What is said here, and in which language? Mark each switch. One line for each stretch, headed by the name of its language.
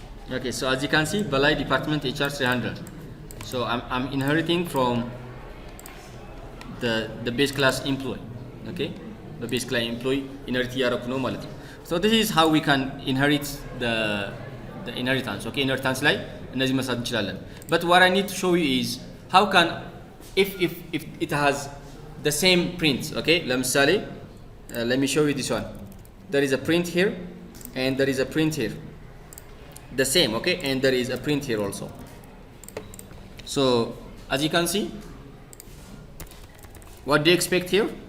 English: Okay, so as you can see, Balai department HR 300. So I'm inheriting from the base class employee. Okay, the base class employee inherit
Amharic: ያረኩ ነው ማለት ነው.
English: So this is how we can inherit the inheritance.
Amharic: Okay, inheritance ላይ እነዚህ መስራት እንችላለን.
English: But what I need to show you is how can if it has the same print. Okay, ለምሳሌ let me show you this one. There is a print here and there is a print here. The same, okay, and there is a print here also. So as you can see, what do you expect here?